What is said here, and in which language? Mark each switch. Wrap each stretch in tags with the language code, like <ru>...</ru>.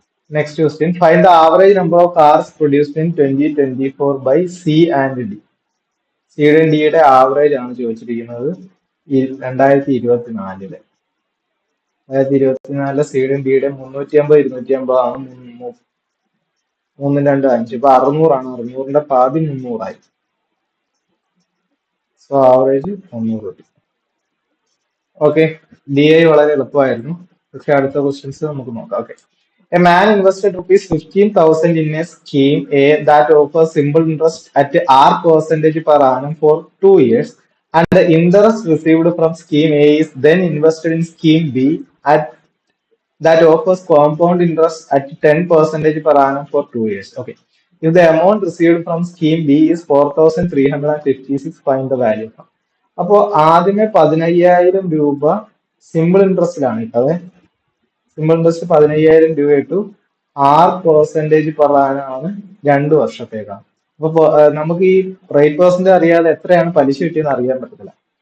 <en>Next question. Find the average number of cars produced in 2024 by C and D.</en> <ml>സിയുടെയും ഡിയുടെ average ആണ് ചോദിച്ചിരിക്കുന്നത് 2024. 2024 സിയുടെയും ഡിയുടെയും 350 250 ആണ്. മൂന്നും രണ്ടും 5. ഇപ്പൊ 600 ആണ്. 600ന്റെ പാതി 300 ആയി. സോ ആവറേജ് 300 കിട്ടി. ഓക്കെ, ഡി ഐ വളരെ എളുപ്പമായിരുന്നു. പക്ഷെ അടുത്ത ക്വസ്റ്റ്യൻസ് നമുക്ക് നോക്കാം.</ml> <en>Okay, a man invested rupees 15,000 in a scheme A that offers simple interest at R percentage per annum for 2 years, and the interest received from scheme A is then invested in scheme B at that offers compound interest at 10% per annum for 2 years. Okay. If the amount received from scheme B is 4,356, find the value.</en> <ml>അപ്പോ ആദ്യമേ 15,000 രൂപ simple ഇൻട്രസ്റ്റിലാണ് കിട്ടത്. Simple interest 15,000 രൂപ ഇട്ടു. 6% per ആണ് 2 വർഷത്തേക്കാണ്. അപ്പൊ നമുക്ക് ഈ റേറ്റ് പെർസെന്റ് അറിയാതെ എത്രയാണ് പലിശ കിട്ടിയെന്ന് അറിയാൻ പറ്റത്തില്ല.</ml>